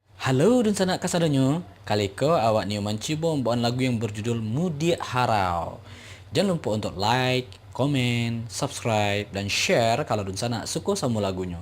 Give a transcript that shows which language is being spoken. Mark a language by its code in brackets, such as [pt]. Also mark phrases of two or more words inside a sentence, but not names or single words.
[min] Halo dan sanak kasadonyo, kali ko awak ni mencuba membawakan lagu yang berjudul Mudia Harau. [id] Jangan lupa untuk like, komen, subscribe, dan share kalau [min] dun sanak [id] suka sama lagunya.